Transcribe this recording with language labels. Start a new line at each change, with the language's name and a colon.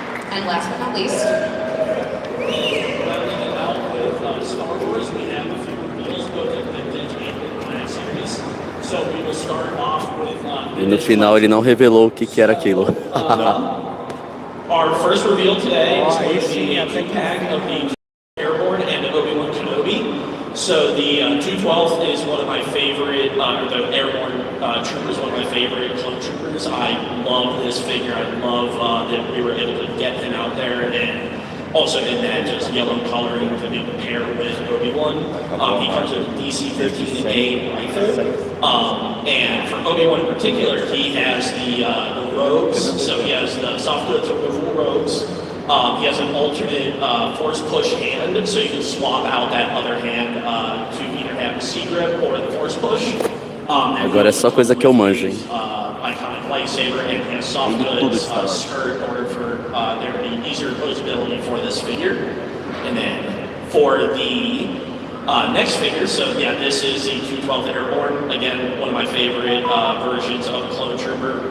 English: And last but not least, Star Wars, we have a few reveals, both in vintage and in Black Series. So we will start off with.
Portuguese: E no final ele não revelou o que era aquilo.
English: Our first reveal today is going to be a two-pack of the Airborne and Obi-Wan Kenobi. So the 212th is one of my favorite, or the Airborne Trooper is one of my favorite clone troopers. I love this figure. I love that we were able to get him out there, and also in that just yellow coloring to be paired with Obi-Wan. He comes with a DC-15A rifle. And for Obi-Wan in particular, he has the robes. So he has the soft goods removable robes. He has an alternate force push hand, so you can swap out that other hand to either have a C-grip or the force push.
Portuguese: Agora é só coisa que eu manjo, hein?
English: Iconic lightsaber and has soft goods skirt in order for there to be easier posability for this figure. And then for the next figure, so yeah, this is the 212th Airborne. Again, one of my favorite versions of a clone trooper.